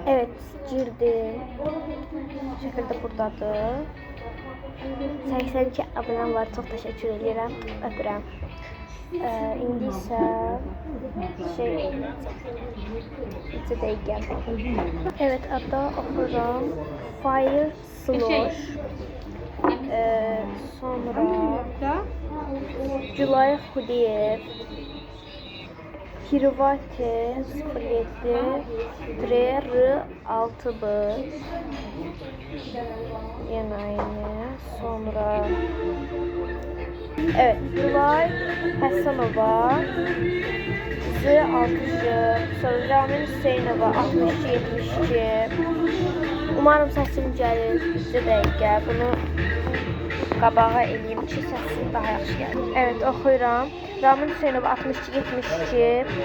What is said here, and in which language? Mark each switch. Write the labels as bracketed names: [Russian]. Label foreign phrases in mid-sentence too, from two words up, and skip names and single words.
[Azerbaijani] Evet, girdim. Şəkildə buradadır. 82 abunəm var. Çox təşəkkür edirəm. Öpürəm. İndi isə şey eləyəcəm. Dəqiqə. Evet, adda oxuram. Fire Slosh. Sonra Gülay Xudiyev, Hirvati 07 R6B, [Turkish] yine aynı. [Azerbaijani] Sonra evet, Gülay Hasanova Z60, sonra Ramin Hüseynova 62-72. Umarım səsim gəlir. Bir dəqiqə bunu qabağa eləyim ki, səsim daha yaxşı gəlir. Evet, oxuyuram. Ramin Hüseynova 62-72.